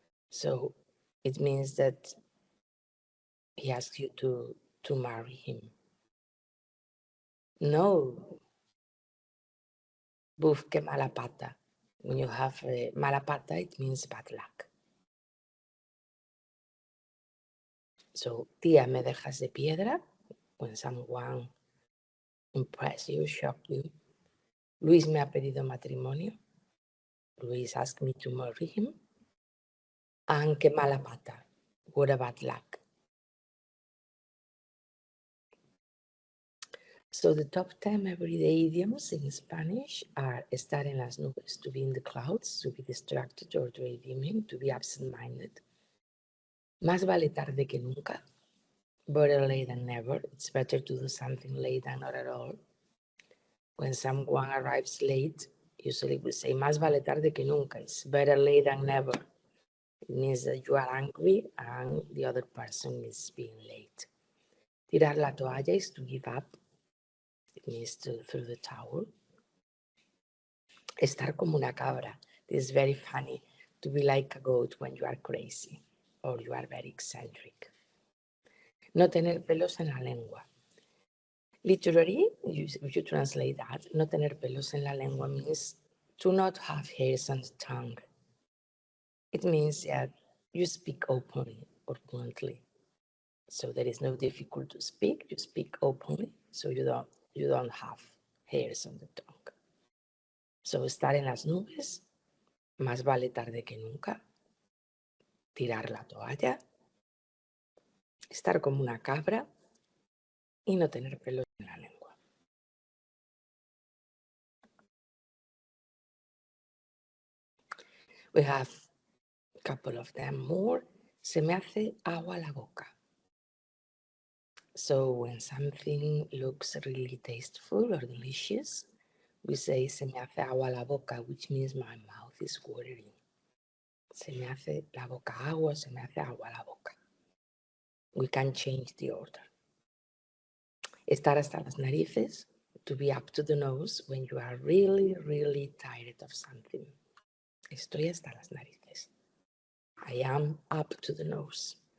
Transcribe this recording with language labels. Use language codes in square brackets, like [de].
[en] So it means that he asks you to marry him. No. [es] Buf, que mala pata. [en] When you have mala pata, it means bad luck. [es] So, tía, me dejas de piedra. [en] When someone impress you, shock you. [es] Luis me ha pedido matrimonio. [en] Luis asked me to marry him. And [es] que mala pata. [en] What a bad luck. So the top 10 everyday idioms in Spanish are [es] estar en las nubes, [en] to be in the clouds, to be distracted or daydreaming, to be absent-minded. [es] Más vale tarde que nunca. [en] Better late than never. It's better to do something late than not at all. When someone arrives late, usually we say [es] más vale tarde que nunca. [en] It's better late than never. It means that you are angry and the other person is being late. [es] Tirar la toalla [en] is to give up. It means to throw the towel. [es] Estar como una cabra. [en] This is very funny. To be like a goat when you are crazy or you are very eccentric. [es] No tener pelos en la lengua. [en] Literally, if you translate that, [es] no tener pelos en la lengua [en] means to not have hairs on the tongue. It means that you speak openly or bluntly. So there is no difficulty to speak. You speak openly, so you don't have hairs on the tongue. [es] So estar en las nubes, más vale tarde que nunca. Tirar la toalla, estar como una cabra y no tener pelos en la lengua. [en] We have a couple of them more. [es] Se me hace agua la boca. [en] So when something looks really tasteful or delicious, we say [es] se me hace agua la boca, [en] which means my mouth is watering. [es] Se me hace la boca agua, se me hace agua la boca. [en] We can change the order. [es] Estar hasta las narices, [en] to be up to the nose when you are really, really tired of something. [es] Estoy hasta las narices. [en] I am up to the nose.